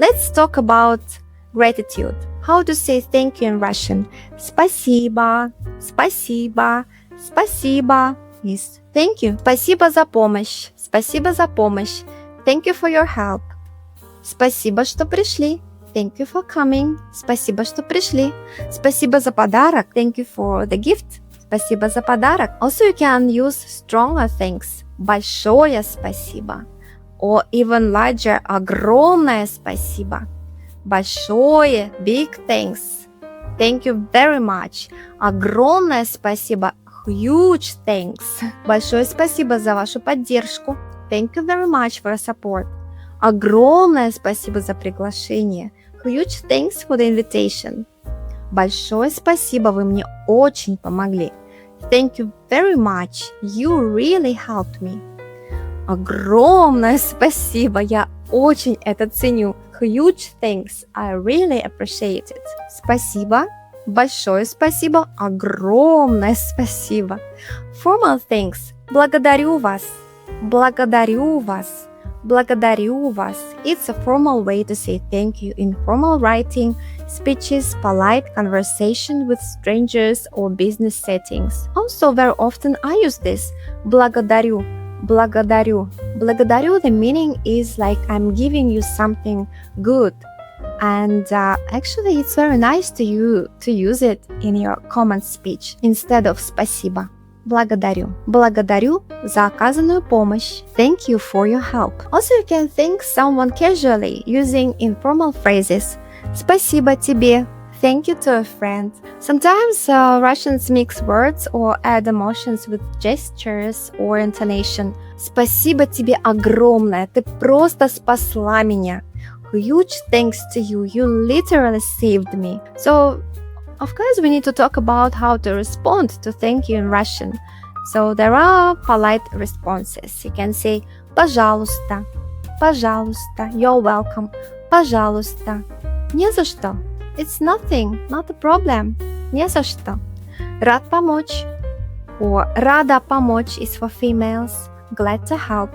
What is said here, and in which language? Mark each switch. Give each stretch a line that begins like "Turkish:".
English: let's talk about gratitude. How to say thank you in Russian?
Russian: Спасибо, спасибо, спасибо
English: is thank you.
Russian: Спасибо за помощь, спасибо за помощь.
English: Thank you for your help.
Russian: Спасибо, что пришли.
English: Thank you for coming.
Russian: Спасибо, что пришли. Спасибо за подарок.
English: Thank you for the gift.
Russian: Спасибо за подарок.
English: Also, you can use stronger thanks.
Russian: Большое спасибо.
English: Or even larger,
Russian: огромное спасибо. Большое,
English: big thanks. Thank you very much.
Russian: Огромное спасибо.
English: Huge thanks.
Russian: Большое спасибо за вашу поддержку.
English: Thank you very much for your support.
Russian: Огромное спасибо за приглашение.
English: Huge thanks for the invitation.
Russian: Большое спасибо, вы мне очень помогли.
English: Thank you very much. You really helped me.
Russian: Огромное спасибо, я очень это ценю.
English: Huge thanks. I really appreciate it.
Russian: Спасибо. Большое спасибо. Огромное спасибо.
English: Formal thanks.
Russian: Благодарю вас. Благодарю вас. Благодарю вас.
English: It's a formal way to say thank you in formal writing, speeches, polite conversation with strangers or business settings. Also, very often I use this.
Russian: Благодарю. Благодарю. Благодарю,
English: the meaning is like I'm giving you something good. And actually, it's very nice to use it in your common speech instead of
Russian: спасибо. Благодарю. Благодарю за оказанную помощь.
English: Thank you for your help. Also, you can thank someone casually using informal phrases.
Russian: Спасибо тебе.
English: Thank you to a friend. Sometimes Russians mix words or add emotions with gestures or intonation.
Russian: Спасибо тебе огромное. Ты просто спасла меня.
English: Huge thanks to you. You literally saved me. So, of course, we need to talk about how to respond to thank you in Russian. So there are polite responses. You can say
Russian: пожалуйста, пожалуйста,
English: you're welcome,
Russian: пожалуйста, не за что.
English: It's nothing, not a problem,
Russian: не за что. Рад помочь,
English: or
Russian: рада помочь
English: is for females, glad to help.